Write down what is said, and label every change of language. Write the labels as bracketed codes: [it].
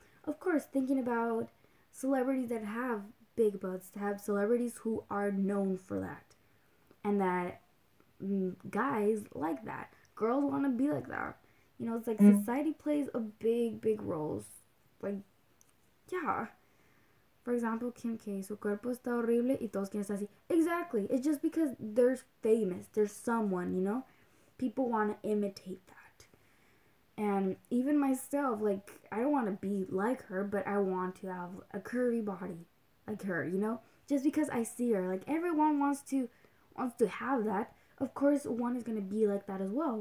[en] Of course, thinking about celebrities that have big butts, to have celebrities who are known for that. And that guys like that. Girls want to be like that. It's like society plays a big role. Like, yeah. For example, [es] Kim K, su cuerpo está horrible y todos quieren estar así. [en] Exactly. It's just because they're famous. There's someone, People want to imitate that. And even myself, like, I don't want to be like her, but I want to have a curvy body like her, Just because I see her. Like, everyone wants to have that. Of course, one is going to be like that as well.